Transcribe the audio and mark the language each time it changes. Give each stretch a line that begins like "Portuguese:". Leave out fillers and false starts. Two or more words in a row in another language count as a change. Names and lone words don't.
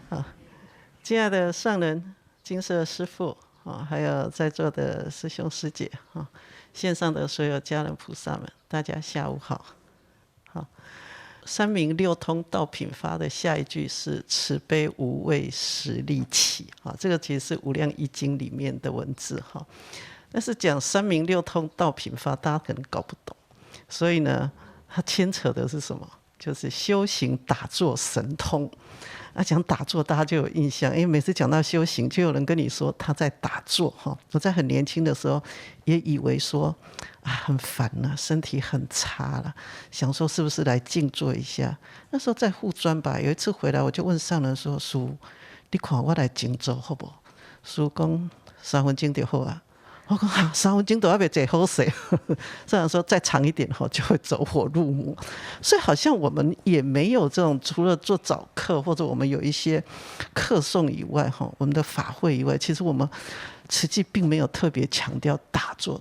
Chinese: 好，親愛的上人、金色師父啊，還有在座的師兄師姐啊，線上的所有家人菩薩們，大家下午好。好，三明六通道品發的下一句是慈悲無畏實力起啊，這個其實是《無量義經》裡面的文字哈。但是講三明六通道品發，大家可能搞不懂，所以呢，它牽扯的是什麼？就是修行打坐神通。講打坐，大家就有印象，因為每次講到修行，就有人跟你說他在打坐哈。我在很年輕的時候，也以為說很煩了，身體很差了，想說是不是來靜坐一下。那時候在護專吧，有一次回來，我就問上人說：“師父，你看我來靜坐好不好？” 師父說：“3分鐘就好啊。” 我說3分鐘都還沒坐好勢，這樣說再長一點就會走火入魔。所以好像我們也沒有這種，除了做早課或者我們有一些課誦以外，我們的法會以外，其實我們慈濟並沒有特別強調打坐。